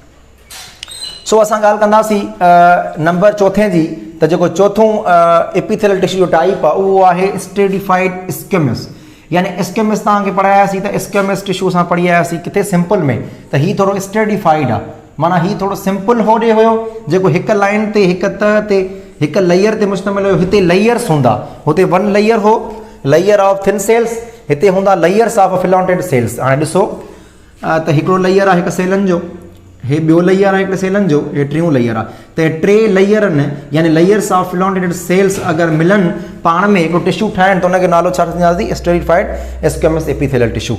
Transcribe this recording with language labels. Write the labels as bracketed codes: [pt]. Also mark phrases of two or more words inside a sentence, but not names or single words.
[sd] सो असां ॻाल्हि कंदासीं नंबर चौथे जी, त जेको चोथों [en] epithelial tissue [sd] जो टाइप आहे उहो आहे [en] stratified squamous, [sd] यानी स्क्वेमस तव्हांखे पढ़ायासीं त [en] squamous tissue [sd] असां पढ़ी आयासीं किथे सिंपल में, त हीउ थोरो स्ट्रेटिफाइड आहे, माना हीउ थोरो सिंपल होॾे हुयो जेको हिकु लाइन ते हिकु तह ते हिकु लेयर ते मुश्तमिल हुयो। हिते लेयर्स हूंदा, हुते [en] one layer [sd] हो [en] layer of thin cells, [sd] हिते हूंदा [en] layers of filamented cells. [sd] हाणे ॾिसो त हिकिड़ो लेयर आहे हिकु सेलनि जो, हे ॿियो लेयर आहे हिकिड़े सेलनि जो, हे टियों लेयर आहे, त टे लेयरनि यानी [en] layers of filamented cells [sd] अगरि मिलनि पाण में हिकिड़ो टिश्यू ठाहिनि त हुनखे नालो छा ॾींदासीं, [en] stratified squamous epithelial tissue.